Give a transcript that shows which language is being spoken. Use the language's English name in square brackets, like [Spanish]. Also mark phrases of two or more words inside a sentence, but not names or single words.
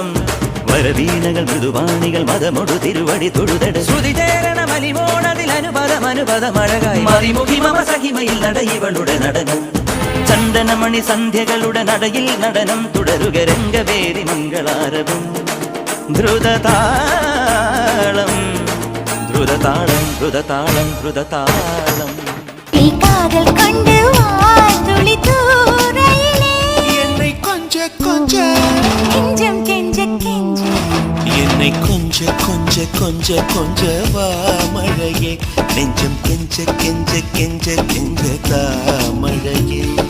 [Malayalam] വരവീണകൾ മൃദുവാണികൾ മതമൊടു തിരുവടി തൊഴുതട് ശ്രുതിചേരണ മലിമോണതിൽ അനുപദമഴകായി മതിമുഖി മമ സഹിമയിൽ നടയിവളുടെ നടനം. ചന്ദനമണി സന്ധ്യകളുടെ നടയിൽ നടനം തുടരുക രംഗവേദി മംഗളാരവം ദ്രുതതാളം ദ്രുതതാളം ദ്രുതതാളം ദ്രുതതാളം. [Tamil] என்னை கொஞ்ச கொஞ்ச என்னை கொஞ்ச கொஞ்ச கொஞ்ச கொஞ்ச வா மழையே நெஞ்சம் கெஞ்ச கெஞ்ச கெஞ்ச கெஞ்ச தா மழையே.